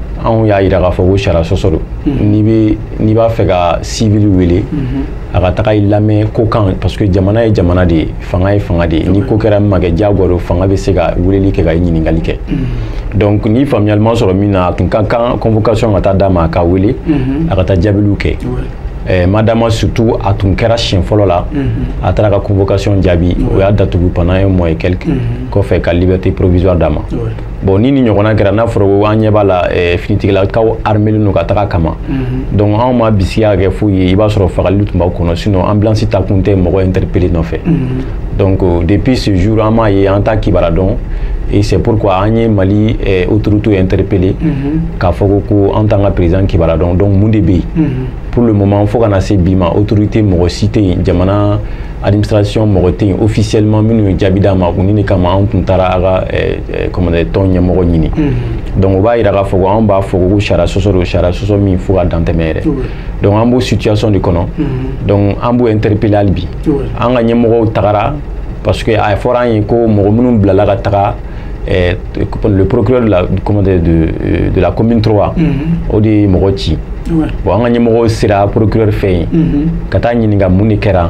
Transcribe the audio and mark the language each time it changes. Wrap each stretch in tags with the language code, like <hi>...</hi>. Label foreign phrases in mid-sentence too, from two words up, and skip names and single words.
<bm>on y'a yira k'a fɔ ko sariya sɔsɔ don n'i b'a fɛ ka civil wele a ka taga i lamɛn ko kan parce que jamana ye jamana de ye fanga ye fanga de ye ni ko kɛra min ma kɛ diyagoya don fanga bɛ se ka weleli kɛ ka i ɲininkali kɛ donc ni faamuyalima sɔrɔ min na a tun ka kan convocation ka taa d'a ma a ka wele a ka taa jaabiliw kɛ madama surtout a tun kɛra siɲɛ fɔlɔ la a taara ka convocation jaabi o y'a datugu</bm> <fr>pendant un mois et quelques</fr> <bm>kɔfɛ ka</bm> <fr>liberté provisoire</fr> <bm>d'a ma bon ni ɲɔgɔnna kɛra n'a fɔra ko an ɲɛ b'a la finitigilakaw armelen don ka taga kama donc anw ma bisiya kɛ foyi ye i b'a sɔrɔ fagali tun b'aw kɔnɔ sinon ambulance ta kun tɛ mɔgɔ interpellé nɔfɛ donc</bm> <fr>depuis ce jour</fr> <bm>an m'a ye an t'a kibaruya dɔn</bm> <fr>et c'est pourquoi</fr> <bm>an ye Mali autorités interpellé k'a fɔ ko an t'an ka président kibaruya dɔn donc mun de bɛ yen</bm> <fr>pour le</fr> <bm>moment fo kana se bi ma autorité mɔgɔ si tɛ yen jamana administration mɔgɔ tɛ yen officiellement minnu ye jaabi d'a ma ni de kama an tun taara a ka</bm> <fr>comment dire</fr> <bm>tɔn ɲɛmɔgɔ ɲini donc o b'a yira k'a fɔ ko an b'a fɔ ko sariya sɔsɔ don sariya sɔsɔ min fo ka dantɛmɛ yɛrɛ donc an b'o situation de kɔnɔ donc an b'o interpellé hali bi an ka ɲɛmɔgɔw tagara parce que a fɔra an ye ko mɔgɔ minnu bilala ka taga</bm> <fr>le procureur de la commune</fr> <bm>3 o de ye mɔgɔ ci bon an ka ɲɛmɔgɔw sera procureur fɛ yen ka taa ɲininka mun de kɛra</bm>